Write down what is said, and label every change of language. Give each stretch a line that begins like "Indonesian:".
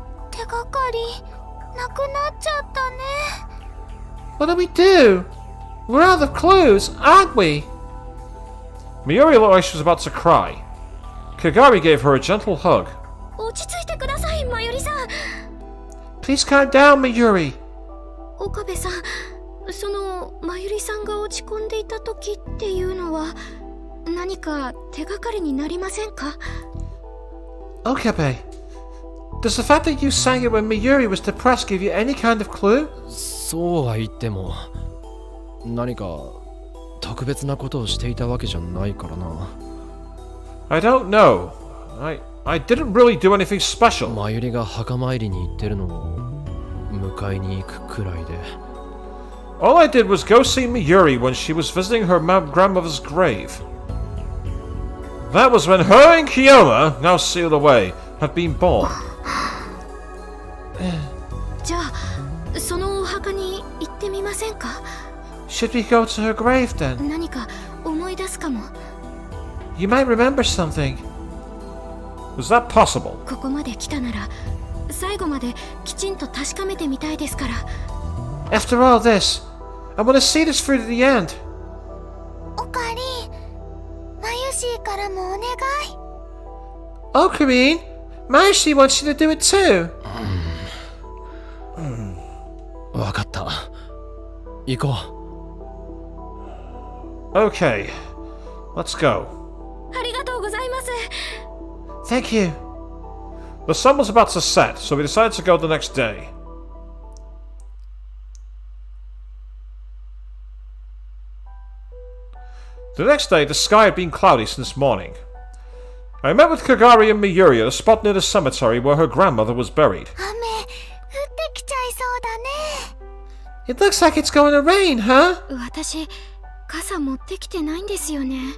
Japanese: 手がかりなくなっちゃったね。
English: What do we do? We're out of clues, aren't we? Miyuri looked like she was about to cry. Kagari gave her a gentle hug.
Japanese: 落ち着いてください、まゆりさん。
English: Please calm down, Miyuri.
Japanese: 岡部さん、そのまゆりさんが落ち込んでいた時っていうのは何か手がかりになりませんか？
English: Okabe, does the fact that you sang it when Miyuri was depressed give you any kind of clue?
Japanese: そうは言っても何か特別なことをしていたわけじゃないからな
English: I don't know. I didn't really do anything special.
Japanese: まゆりが墓参りに行ってるのを迎えに行くくらいで
English: All I did was go see Miyuri when she was visiting her grandmother's grave. That was when her and Kiyoma, now sealed away, had been born.
Japanese: じゃあそのお墓に行ってみませんか？
English: Should we go to her grave then?
Japanese: 何か思い出すかも。
English: You might remember something. Was that possible?
Japanese: ここまで来たなら最後まできちんと確かめてみたいですから。
English: After all this, I want to see this through to the end.
Japanese: おかり、まゆしーからもお願い。
English: Ocarine, Mayushi wants you to do it too.
Japanese: わかった行こう
English: Okay, let's go.
Japanese: ありがとうございます。
English: Thank you. The sun was about to set, so we decided to go the next day. The next day, the sky had been cloudy since morning. I met with Kagari and Miyuri at a spot near the cemetery where her grandmother was buried.
Japanese: 雨降ってきちゃいそうだね。
English: It looks like it's going to rain, huh?
Japanese: 私、傘持ってきてないんですよね。